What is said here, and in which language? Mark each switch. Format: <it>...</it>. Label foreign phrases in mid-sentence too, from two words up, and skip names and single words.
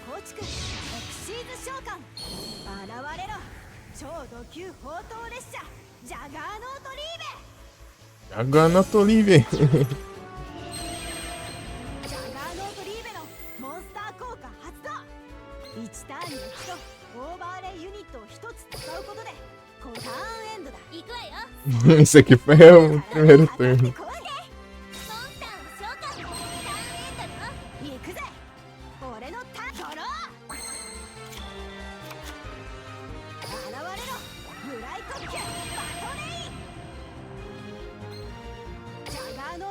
<ja>築エクシーズ召喚現れろ超ド級砲塔列車ジャガーノートリーベジャガーノートリーベジャガーノートリーベのモンスター効果発動1ターンに1度オーバーレイユニットを1つ使うことでターンエンドだ行くわよ</ja> <pt>Isso aqui foi o primeiro turno.</pt> <ja>行くぜ俺のターンドロー現れろブライ特急バトレイジャガーノー</ja>